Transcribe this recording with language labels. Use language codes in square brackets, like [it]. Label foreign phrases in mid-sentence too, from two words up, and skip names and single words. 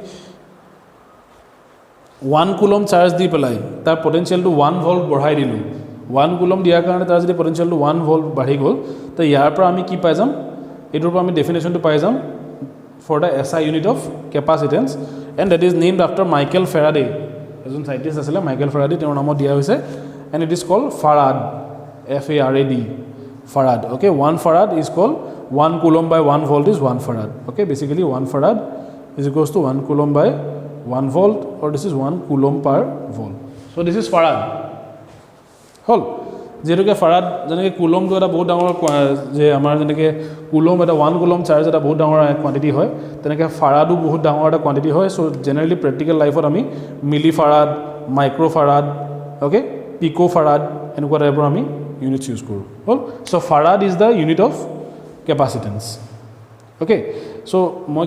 [as] 1 [en] coulomb charge [as] দি পেলাই তাৰ পটেঞ্চিয়েলটো 1 ভল্ট বঢ়াই দিলোঁ 1 কুলম দিয়াৰ কাৰণে তাৰ যদি পটেঞ্চিয়েলটো 1 ভল্ট বাঢ়ি গ'ল তো ইয়াৰ পৰা আমি কি পাই যাম এইটোৰ পৰা আমি ডেফিনেশ্যনটো পাই যাম [en] for the SI unit of capacitance and that is named after Michael Faraday [as] এজন চাইণ্টিষ্ট আছিলে মাইকেল ফেৰাডে তেওঁৰ নামত দিয়া হৈছে [en] and it is called farad FARAD farad okay 1 farad is called 1 coulomb by 1 volt is 1 farad okay basically 1 farad is equals to 1 coulomb by 1 volt or this is 1 coulomb per volt so this is farad [as] হল যেটোকে ফাৰাড যেনেকৈ কুলমটো এটা বহুত ডাঙৰ যে আমাৰ যেনেকৈ কুলম এটা 1 কুলম চাৰ্জ এটা বহুত ডাঙৰ কোৱান্টিটি হয় তেনেকৈ ফাৰাডো বহুত ডাঙৰ এটা কোৱান্টিটি হয় চ' [en] generally practical লাইফত আমি milli farad micro farad okay pico farad [as] এনেকুৱা টাইপৰ আমি [en] units use [as] কৰোঁ হ'ল [en] so farad is the unit of capacitance okay so' মই